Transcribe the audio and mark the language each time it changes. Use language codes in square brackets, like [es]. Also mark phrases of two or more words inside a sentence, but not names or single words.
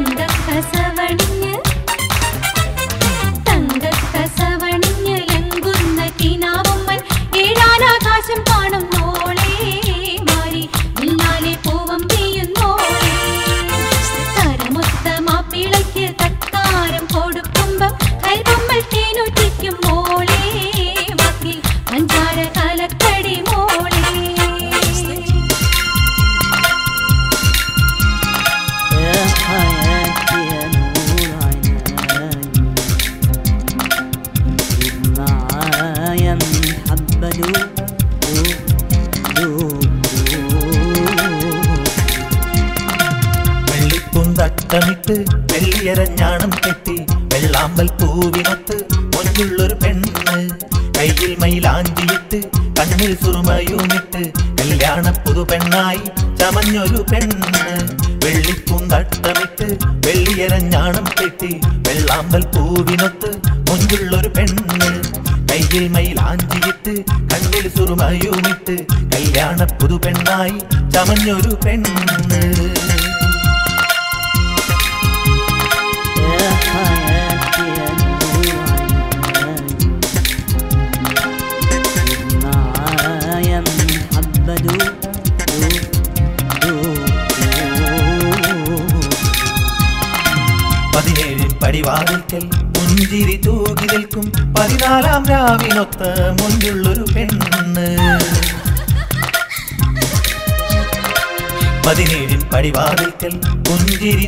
[ml] തങ്കക്കസവണിഞ്ഞ് ലങ്കുന്ന കിനാവുമ്മൻ ഏഴാനാകാശം കാണും മോളെ മാറി മുന്നാലെ പൂവം പെയ്യുന്നോളെ തരമൊത്ത മാപ്പിളയ്ക്ക് തക്കാരം കൊടുക്കുമ്പം കൽവമ്മൽ തേനൊറ്റിക്കും മോളെ വാക്കിൽ പഞ്ചാര കലക്കടി മോളെ [ar] يا حياتي يا نور عيناي دوب معايا محبة دوب [ml] വെള്ളിപ്പൂന്തട്ടമിട്ട് വെള്ളിയരഞ്ഞാണം കെട്ടി വെള്ളാമ്പൽ പൂവിനൊത്ത് മൊഞ്ചുള്ളൊരു പെണ്ണ് കയ്യിൽ മൈലാഞ്ചിയിട്ട് കണ്ണിൽ സുറുമയുമിട്ട് കല്യാണ പുതുപെണ്ണായി ചമഞ്ഞൊരു പെണ്ണ് വെള്ളിപ്പൂന്തട്ടമിട്ട് വെള്ളിയരഞ്ഞാണം കെട്ടി വെള്ളാമ്പൽ പൂവിനൊത്ത് മൊഞ്ചുള്ളൊരു പെണ്ണ് കയ്യിൽ മൈലാഞ്ചിയിട്ട് കണ്ണിൽ സുറുമയുമിട്ട് കല്യാണ പുതുപെണ്ണായി ചമഞ്ഞൊരു പെണ്ണ് [ar] يا حياتي يا نور عيناي دوب معايا محبة دوب [ml] പതിനേഴിൻ പടിവാതിൽക്കൽ മുഞ്ചിരി തൂകി നിൽക്കും 14 രാവിനൊത്ത മുഞ്ചുള്ളൊരു പെണ്ണ് 17 പടിവാതിൽക്കൽ മുഞ്ചിരി